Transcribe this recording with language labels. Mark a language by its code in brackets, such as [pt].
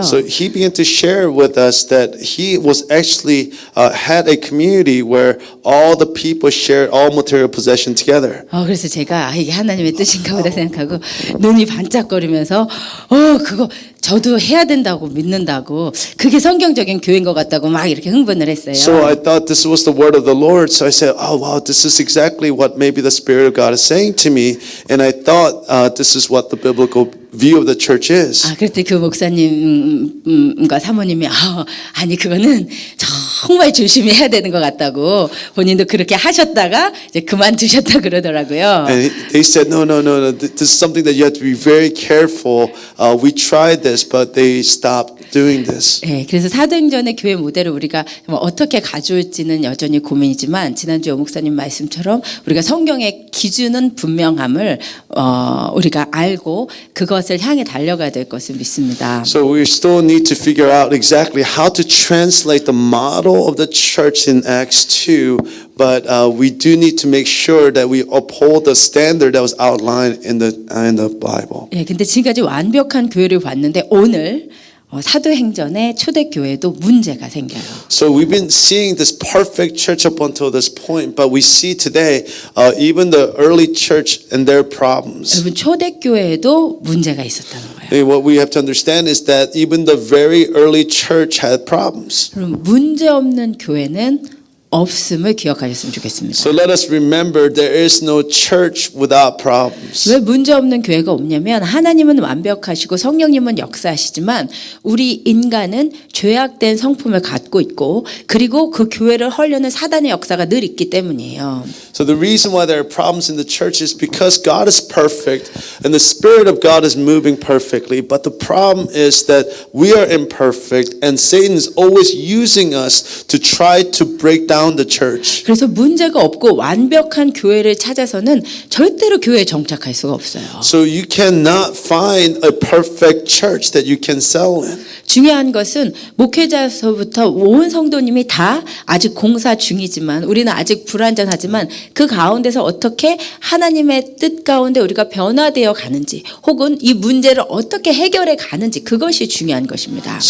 [en] So he began to share with us that he was actually had a community where all the people shared all material possession together. [ko] 그래서 제가 이게 하나님의 뜻인가 보다 생각하고 눈이 반짝거리면서 그거 저도 해야 된다고 믿는다고 그게 성경적인 교회인 것 같다고 막 이렇게 흥분을 했어요. [en] So I thought this was the word of the Lord. So I said, "Oh wow, this is exactly what maybe the Spirit of God is saying to me." And I thought this is what the biblical view of the church is. [ko] 그때 그 목사님과 사모님이 아니 그거는 정말 조심히 해야 되는 것 같다고 본인도 그렇게 하셨다가 이제 그만두셨다 그러더라고요. [en] And they said, no. This is something that you have to be very careful. We tried this, but they stopped doing this. [ko] 네, 그래서 사도행전의 교회 모델을 우리가 어떻게 가져올지는 여전히 고민이지만 지난주 오 목사님 말씀처럼 우리가 성경의 기준은 분명함을 우리가 알고 그것을 향해 달려가야 될 것을 믿습니다. [en] So we still need to figure out exactly how to translate the model of the church in Acts 2, but we do need to make sure that we uphold the standard that was outlined in the Bible. [ko] 예, 근데 지금까지 완벽한 교회를 봤는데 오늘 사도행전의 초대교회도 문제가 생겨요. [en] So we've been seeing this perfect church up until this point, but we see today even the early church and their problems. [ko] 여러분 초대교회에도 문제가 있었다는 거예요. [en] And what we have to understand is that even the very early church had problems. [ko] 그럼 문제 없는 교회는 없음을 기억하셨으면 좋겠습니다. [en] So let us remember there is no church without problems. [ko] 왜 문제 없는 교회가 없냐면 하나님은 완벽하시고 성령님은 역사하시지만 우리 인간은 죄악된 성품을 갖고 있고 그리고 그 교회를 헐려는 사단의 역사가 늘 있기 때문이에요. [en] So the reason why there are problems in the church is because God is perfect and the Spirit of God is moving perfectly, but the problem is that we are imperfect and Satan is always using us to try to break down the church. [ko] 그래서 문제가 없고 완벽한 교회를 찾아서는 절대로 교회에 정착할 수가 없어요. [en] So you cannot find a perfect church that you can settle in. [ko] 중요한 것은 목회자서부터 온 성도님이 다 아직 공사 중이지만 우리는 아직 불완전하지만 그 가운데서 어떻게 하나님의 뜻 가운데 우리가 변화되어 가는지 혹은 이 문제를 어떻게 해결해 가는지 그것이 중요한 것입니다.